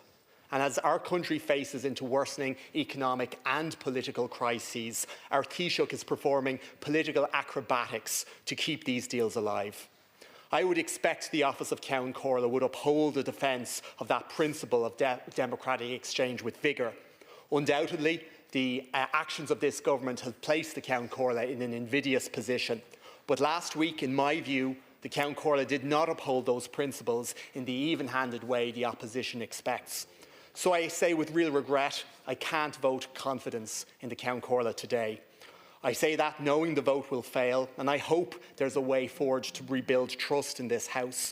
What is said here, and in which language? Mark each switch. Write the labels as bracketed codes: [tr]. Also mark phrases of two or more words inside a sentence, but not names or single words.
[en] And as our country faces into worsening economic and political crises, our Taoiseach is performing political acrobatics to keep these deals alive. I would expect the Office of Ceann Comhairle would uphold the defence of that principle of democratic exchange with vigour. Undoubtedly, the actions of this government have placed the Ceann Comhairle in an invidious position. But last week, in my view, the Ceann Comhairle did not uphold those principles in the even-handed way the opposition expects. So I say with real regret, I can't vote confidence in the Ceann Comhairle today. I say that knowing the vote will fail, and I hope there's a way forward to rebuild trust in this House.